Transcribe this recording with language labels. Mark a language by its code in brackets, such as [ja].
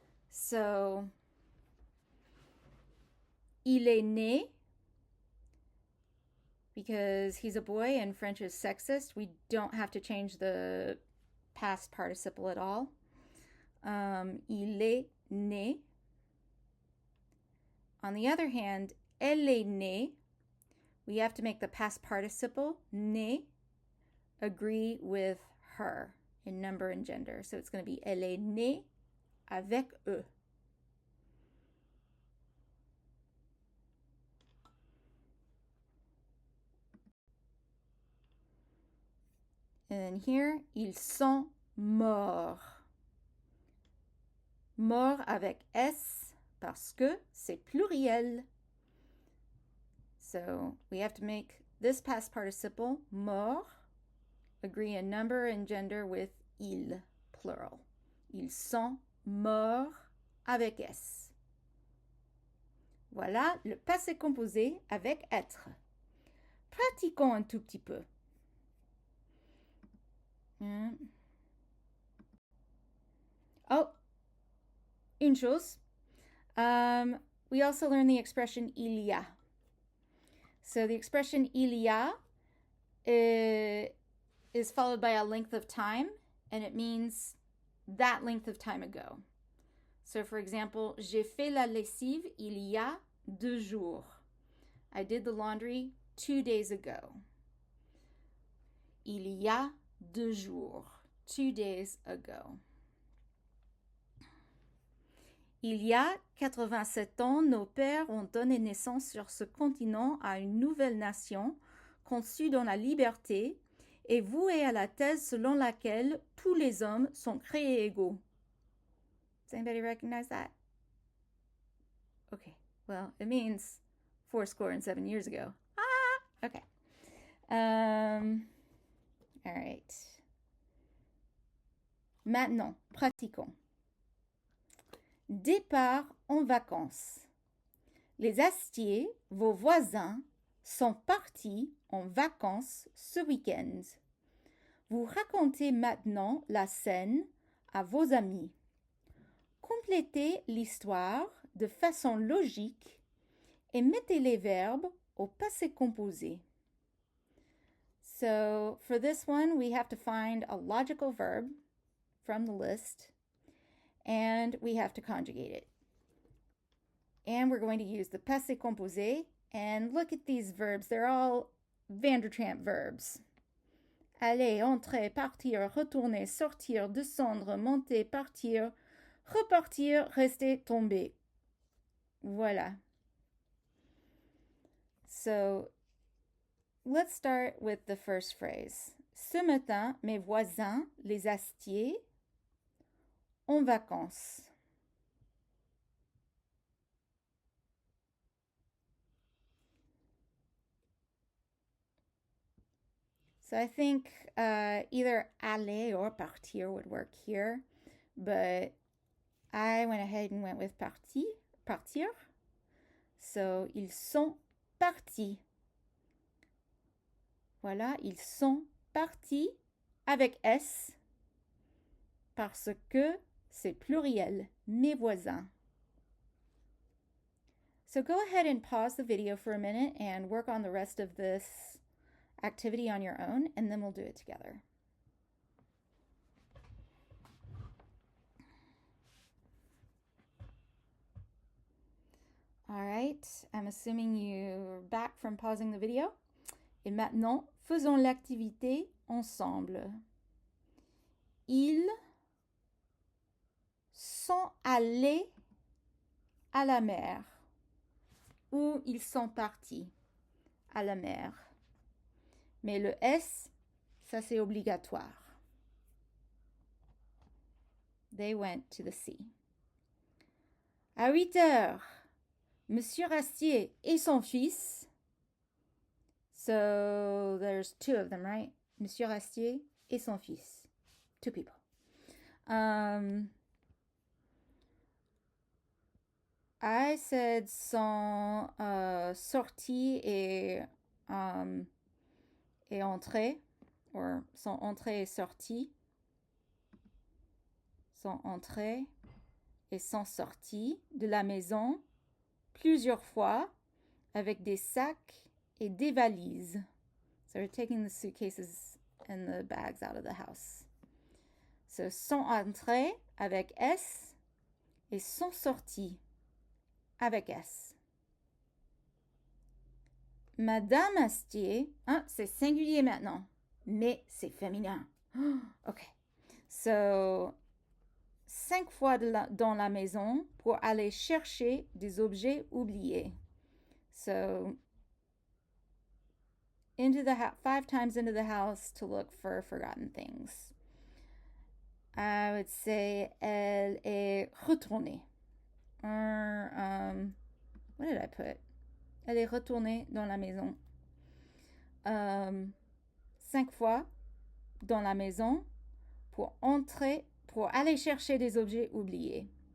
[en] So, [fr] il est né, [en] because he's a boy and French is sexist, we don't have to change the past participle at all. [fr] Il est né. [en] On the other hand, [fr] elle est née, [en] we have to make the past participle, né, agree with her in number and gender. So it's going to be [fr] elle est née avec eux. [en] And then here, [fr] ils sont morts. Morts avec S parce que c'est pluriel. [en] So we have to make this past participle, mort, agree in number and gender with ils, plural. [fr] Ils sont morts avec S. Voilà le passé composé avec être. Pratiquons un tout petit peu. Oh, une chose. [en] We also learned the expression il y a. So the expression il y a is followed by a length of time, and it means that length of time ago. So for example, [fr] j'ai fait la lessive il y a 2 jours. [en] I did the laundry 2 days ago. [fr] Il y a 2 jours. [en] 2 days ago. [fr] Il y a 87 ans, nos pères ont donné naissance sur ce continent à une nouvelle nation conçue dans la liberté et vouée à la thèse selon laquelle tous les hommes sont créés égaux. [en] Does anybody recognize that? Okay, well, it means 7 years ago. Ah, okay. All right. [fr] Maintenant, pratiquons. Départ en vacances. Les Astiers, vos voisins, sont partis en vacances ce week-end. Vous racontez maintenant la scène à vos amis. Complétez l'histoire de façon logique et mettez les verbes au passé composé. [en] So for this one, we have to find a logical verb from the list, and we have to conjugate it. And we're going to use the passé composé, and look at these verbs. They're all Vandertramp verbs. [fr] Aller, entrer, partir, retourner, sortir, descendre, monter, partir, repartir, rester, tomber. Voilà. [en] So let's start with the first phrase. [fr] Ce matin, mes voisins, les Astiers, en vacances. [en] So I think either aller or partir would work here, but I went ahead and went with partir. [fr] So, ils sont partis. Voilà, ils sont partis avec S parce que c'est pluriel, mes voisins. [en] So go ahead and pause the video for a minute and work on the rest of this activity on your own, and then we'll do it together. All right, I'm assuming you're back from pausing the video. [fr] Et maintenant, faisons l'activité ensemble. Ils sont allés à la mer. Ou ils sont partis à la mer. Mais le S, ça c'est obligatoire. [en] They went to the sea. [fr] À 8 heures, Monsieur Astier et son fils. [en] So there's two of them, right? [fr] Monsieur Astier et son fils. [en] Two people. I said [fr] sont sorties et entrées, or sont entrées et sorties, sont entrées et sont sorties de la maison plusieurs fois avec des sacs et des valises. [en] So we're taking the suitcases and the bags out of the house. [fr] So sont entrées avec S et sont sorties avec S. Madame Astier, hein, c'est singulier maintenant, mais c'est féminin. OK. So, 5 fois dans la maison pour aller chercher des objets oubliés. [en] So, 5 times into the house to look for forgotten things. I would say [fr] elle est retournée. [en] What did I put? [fr] Elle est retournée dans la maison. 5 fois dans la maison pour aller chercher des objets oubliés.